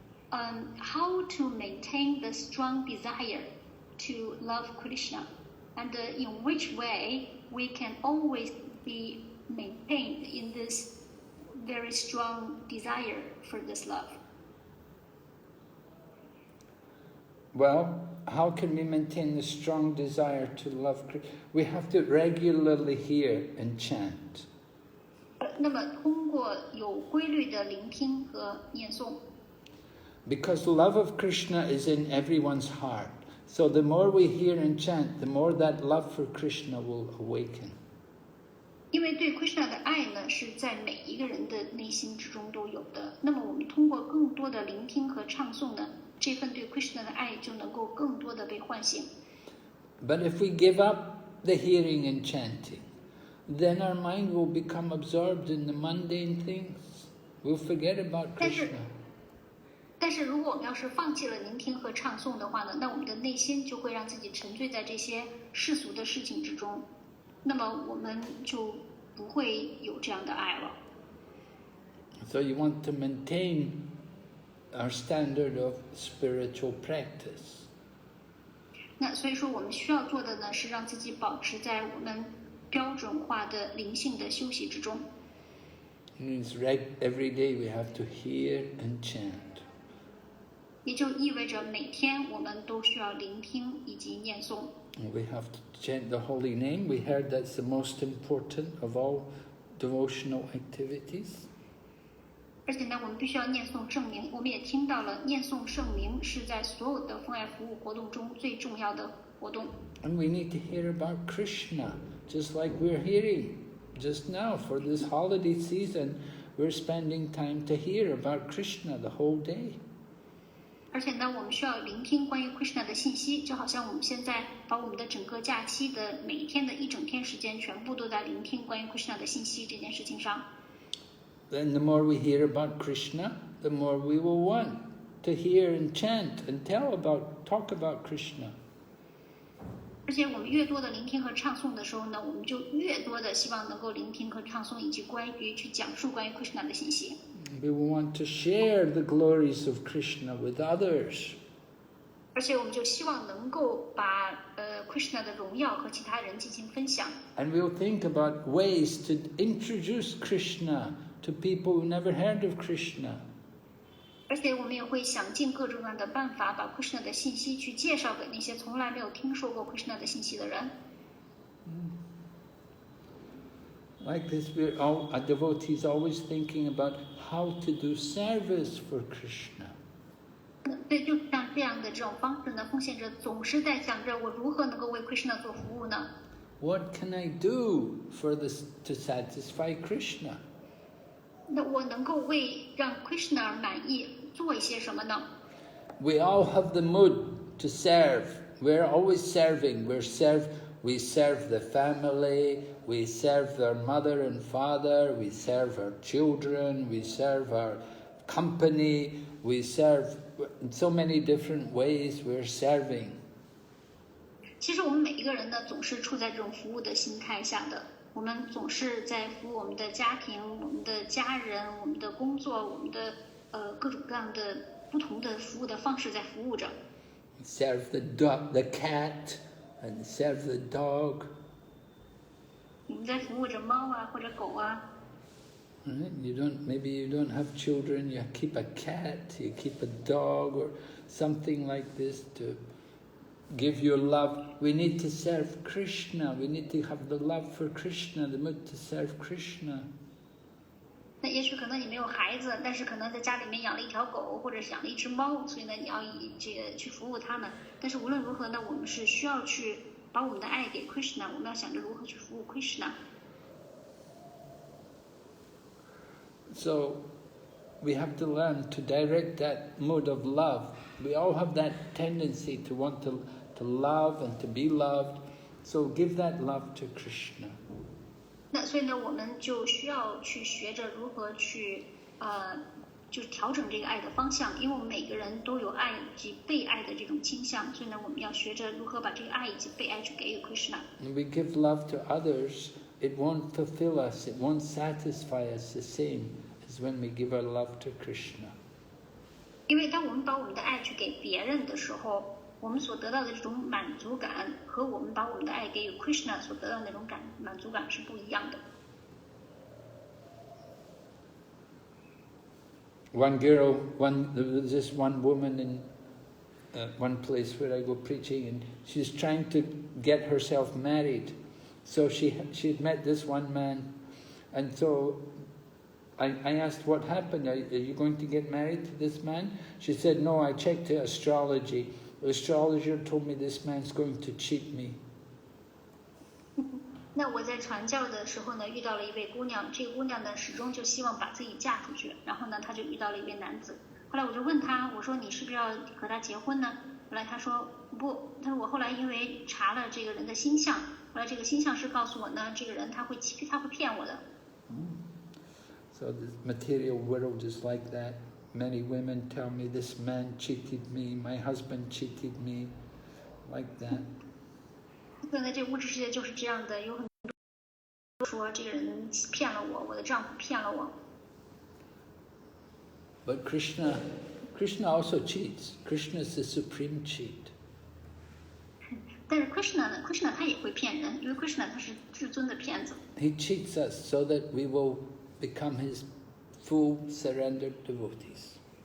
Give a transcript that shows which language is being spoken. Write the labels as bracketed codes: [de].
[en] How to maintain the strong desire to love Krishna, and in which way we can always be maintained in this very strong desire for this love. Well, how can we maintain the strong desire to love Krishna? We have to regularly hear and chant. [zh] 那么通过有规律的聆听和念诵。 [en] Because love of Krishna is in everyone's heart. So the more we hear and chant, the more that love for Krishna will awaken. [zh] 因为对 Krishna 的爱呢，是在每一个人的内心之中都有的。那么我们通过更多的聆听和唱诵呢，这份对 Krishna 的爱就能够更多的被唤醒。 [en] But if we give up the hearing and chanting, then our mind will become absorbed in the mundane things. We'll forget about Krishna. [zh] 但是如果我们要是放弃了聆听和唱诵的话呢，那我们的内心就会让自己沉醉在这些世俗的事情之中，那么我们就不会有这样的爱了。 [en] So you want to maintain our standard of spiritual practice. [zh] 那所以说我们需要做的呢，是让自己保持在我们标准化的灵性的休息之中。 [en] It means every day we have to hear and chant. [zh] 也就意味着每天我们都需要聆听以及念诵。 [en] We have to chant the holy name. We heard that's the most important of all devotional activities. [zh] 而且呢，我们必须要念诵圣名。我们也听到了，念诵圣名是在所有的奉爱服务活动中最重要的活动。 [en] And we need to hear about Krishna, just like we're hearing just now for this holiday season. We're spending time to hear about Krishna the whole day. [zh] 而且呢，我们需要聆听关于 Krishna 的信息，就好像我们现在把我们的整个假期的每一天的一整天时间，全部都在聆听关于 Krishna 的信息这件事情上。 [en] Then the more we hear about Krishna, the more we will want to hear and chant and talk about Krishna. [zh] 而且我们越多的聆听和唱诵的时候呢，我们就越多的希望能够聆听和唱诵，以及关于去讲述关于 Krishna 的信息。 [en] We will want to share the glories of Krishna with others. [zh] 而且我们就希望能够把Krishna 的荣耀和其他人进行分享。 [en] And we'll think about ways to introduce Krishna to people who never heard of Krishna. [zh] 而且我们也会想尽各种各样的办法，把 Krishna 的信息去介绍给那些从来没有听说过 Krishna 的信息的人。 [en] Like this, our devotees always thinking about how to do service for Krishna. [zh] 对，就像这样的这种方式呢，奉献者总是在想着我如何能够为 Krishna 做服务呢？ [en] What can I do to satisfy Krishna? [zh] 那我能够为让 Krishna 满意做一些什么呢？ [en] We all have the mood to serve. We're always serving. We serve the family. We serve their mother and father. We serve our children. We serve our company. We serve in so many different ways. We're serving. [zh] 其实我们每一个人呢，总是处在这种服务的心态下的。我们总是在服务我们的家庭、我们的家人、我们的工作、我们的各种各样的不同的服务的方式在服务着。 [en] Serve the cat and serve the dog. [zh] 我们在服务着猫啊，或者狗啊。 [en] Maybe you don't have children. You keep a cat. You keep a dog or something like this to give your love. We need to serve Krishna. We need to have the love for Krishna, the mood to serve Krishna. [zh] 那也许可能你没有孩子，但是可能在家里面养了一条狗，或者是养了一只猫，所以呢，你要以这个去服务它们。但是无论如何呢，我们是需要去把我们的爱给 Krishna， 我们要想着如何去服务 Krishna。 [en] So we have to learn to direct that mood of love. We all have that tendency to want to love and to be loved. So give that love to Krishna. [zh] 那所以呢，我们就需要去学着如何去就调整这个爱的方向，因为我们每个人都有爱以及被爱的这种倾向，所以呢，我们要学着如何把这个爱以及被爱去给予 Krishna。 [en] When we give love to others, it won't fulfill us, it won't satisfy us the same as when we give our love to Krishna. [zh] 因为当我们把我们的爱去给别人的时候，我们所得到的这种满足感和我们把我们的爱给予 Krishna 所得到的那种满足感是不一样的。 [en] One girl, there was this one woman one place where I go preaching, and she's trying to get herself married. So she had met this one man, and so I asked what happened. Are you going to get married to this man? She said, no, I checked the astrology. The astrologer told me this man's going to cheat me. [zh] 那我在传教的时候呢，遇到了一位姑娘，这个姑娘呢始终就希望把自己嫁出去，然后呢，她就遇到了一位男子。后来我就问她，我说你是不是要和他结婚呢？后来她说不，她说我后来因为查了这个人的星象，后来这个星象师告诉我呢，这个人他会骗我的。 [en] So the material world is like that. Many women tell me this man cheated me, my husband cheated me, like that. [zh] 现在这物质世界就是这样的，有很多说这个人骗了我，我的丈夫骗了我。 [en] But Krishna also cheats. Krishna is the supreme cheat. [zh] 但是 Krishna 他也会骗人，因为 Krishna 他是至尊的骗子。 [en] He cheats us so that we will become his full surrendered devotees.